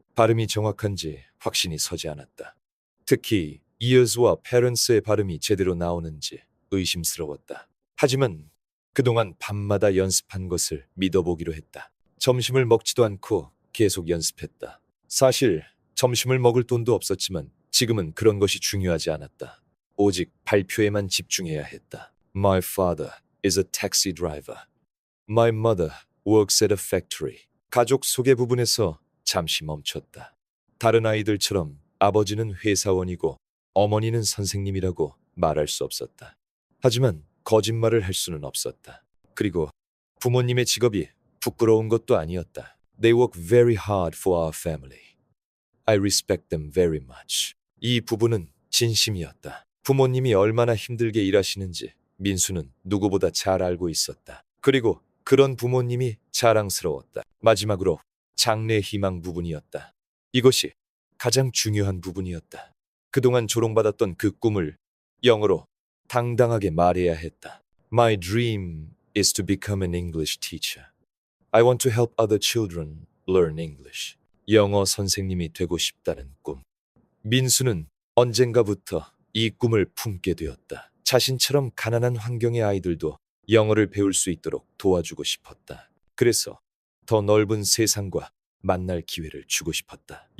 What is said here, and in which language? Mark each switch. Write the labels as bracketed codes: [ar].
[ko] 발음이 정확한지 확신이 서지 않았다. 특히 years와 parents의 발음이 제대로 나오는지 의심스러웠다. 하지만 그동안 밤마다 연습한 것을 믿어보기로 했다. 점심을 먹지도 않고 계속 연습했다. 사실 점심을 먹을 돈도 없었지만 지금은 그런 것이 중요하지 않았다. 오직 발표에만 집중해야 했다. [en] My father is a taxi driver. My mother works at a factory. [ko] 가족 소개 부분에서 잠시 멈췄다. 다른 아이들처럼 아버지는 회사원이고 어머니는 선생님이라고 말할 수 없었다. 하지만 거짓말을 할 수는 없었다. 그리고 부모님의 직업이 부끄러운 것도 아니었다. [en] They work very hard for our family. I respect them very much. [ko] 이 부부는 진심이었다. 부모님이 얼마나 힘들게 일하시는지 민수는 누구보다 잘 알고 있었다. 그리고 그런 부모님이 자랑스러웠다. 마지막으로 장래 희망 부분이었다. 이것이 가장 중요한 부분이었다. 그동안 조롱받았던 그 꿈을 영어로 당당하게 말해야 했다. [en] My dream is to become an English teacher. I want to help other children learn English. [ko] 영어 선생님이 되고 싶다는 꿈. 민수는 언젠가부터 이 꿈을 품게 되었다. 자신처럼 가난한 환경의 아이들도 영어를 배울 수 있도록 도와주고 싶었다. 그래서 더 넓은 세상과 만날 기회를 주고 싶었다.